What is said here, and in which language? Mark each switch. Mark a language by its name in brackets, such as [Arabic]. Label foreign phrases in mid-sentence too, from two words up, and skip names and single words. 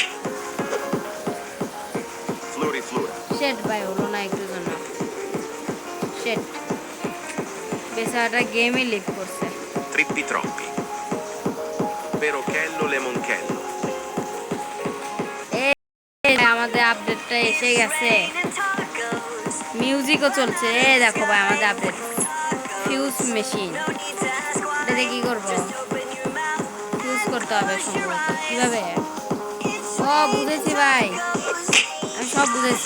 [Bangla] Fluri flura. শেট ভাই হলো না একটু জন্য শেট বেচারাটা [English] game leave [Bangla] করছে Trippi troppi. Perochello lemonchello. এই আমাদের আপডেটটা এসে গেছে মিউজিকও চলছে এই দেখো ভাই আমাদের [English] update fuse machine [Bangla] এটা দিয়ে কি করবো ফিউজ করতে হবে সম্ভবত কিভাবে ও বুঝেছি ভাই, আমি সব বুঝেছি।